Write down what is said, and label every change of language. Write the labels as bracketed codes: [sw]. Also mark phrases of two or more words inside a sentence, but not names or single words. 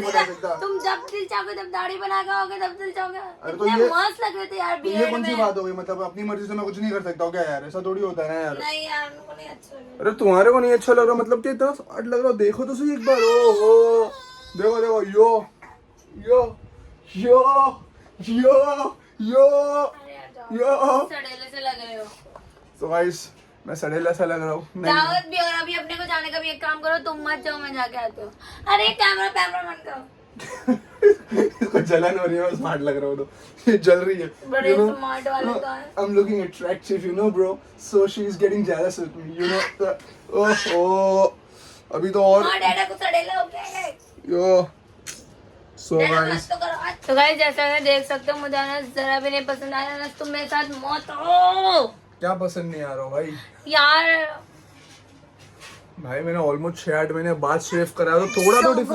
[hi] मर्जी बना ना, सकता। तुम जब दिल चाहोगे तब दाढ़ी बना के आओगे, तब दिल चाहोगे। अरे तो इतने ये- मस्त लग रहे थे यार तो ये बियर्ड कौन सी में। बात हो गई, मतलब अपनी मर्जी से मैं कुछ नहीं कर सकता हूँ क्या यार, ऐसा थोड़ी होता है ना यार। नहीं यार, मेरे को नहीं अच्छा लग रहा। अरे तुम्हारे को नहीं अच्छा लग रहा मतलब कि इतना स्मार्ट लग रहा हो, देखो तो सही एक बार। ओहो देखो देखो, यो यो यो यो यो अरे यार जाओ, यो। सड़ेले से लग रहे हो। तो गाइस मैं सड़ेला सा लग रहा हूँ। नहीं दावत भी और अभी अपने को जाने का भी एक काम करो, तुम मत जाओ, मैं जाके आती हूँ। अरे कैमरा बंद करो। इसको जलन हो रही है, स्मार्ट लग रहा हूँ तो ये जल रही है। बड़े स्मार्ट वाले तो हैं। [en] I'm looking attractive, you know, bro. So she's getting jealous with me, you know. [hi] ओहो अभी तो और हाँ डैडा को सड़ेला हो गया है। यो। So डैडा guys, मत तो करो। तो गाइस जैसा कि देख सकते हो, मुझे अनस जरा भी नहीं पसंद आया। अनस तुम मेरे साथ मत हो क्या पसंद नहीं आ रहा भाई? यार। भाई मैंने ऑलमोस्ट 6-8 महीने बाद शेव करा तो थोड़ा तो डिफरेंस।